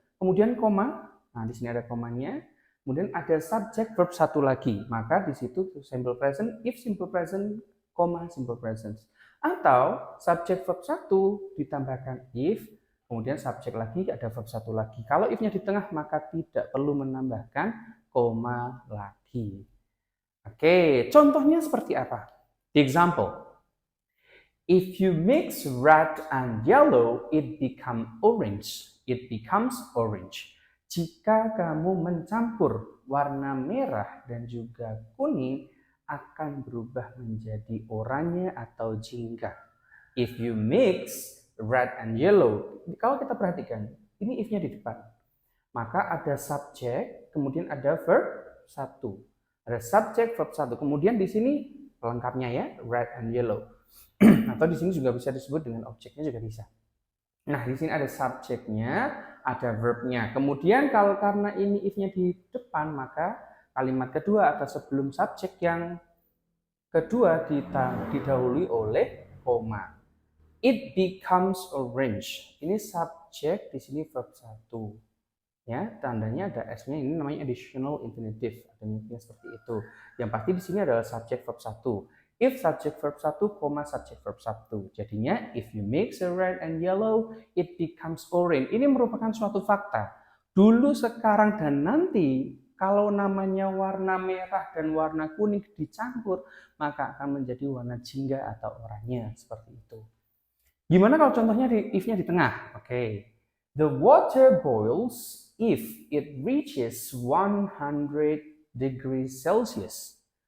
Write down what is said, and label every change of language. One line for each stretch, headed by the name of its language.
Indonesian: Kemudian koma, nah di sini ada komanya. Kemudian ada subject verb 1 lagi, maka di situ simple present, if simple present, koma simple present. Atau subject verb 1 ditambahkan if, kemudian subjek lagi ada verb 1 lagi. Kalau if-nya di tengah maka tidak perlu menambahkan koma lagi. Oke, contohnya seperti apa?
English: The example. If you mix red and yellow, it becomes orange. It becomes orange.
Indonesian: Jika kamu mencampur warna merah dan juga kuning, akan berubah menjadi oranye atau jingga.
English: If you mix red and yellow,
Indonesian: kalau kita perhatikan, ini if-nya di depan. Maka ada subjek, kemudian ada verb 1. Ada subjek, verb 1. Kemudian di sini pelengkapnya ya,
English: red and yellow.
Indonesian: Atau di sini juga bisa disebut dengan objeknya juga bisa. Nah, di sini ada subjeknya, ada verbnya. Kemudian kalau karena ini if-nya di depan, maka kalimat kedua atau sebelum subjek yang kedua kita didahului oleh koma.
English: It becomes orange.
Indonesian: Ini subjek, di sini verb 1. Ya, tandanya ada S-nya, ini namanya additional infinitive, adanya seperti itu. Yang pasti di sini adalah subjek verb 1.
English: If subject verb 1, subject verb 1. Jadinya, if you mix the red and yellow, it becomes orange.
Indonesian: Ini merupakan suatu fakta. Dulu, sekarang, dan nanti, kalau namanya warna merah dan warna kuning dicampur, maka akan menjadi warna jingga atau oranye. Seperti itu. Gimana kalau contohnya if-nya di tengah? Oke.
English: The water boils if it reaches 100 degrees Celsius.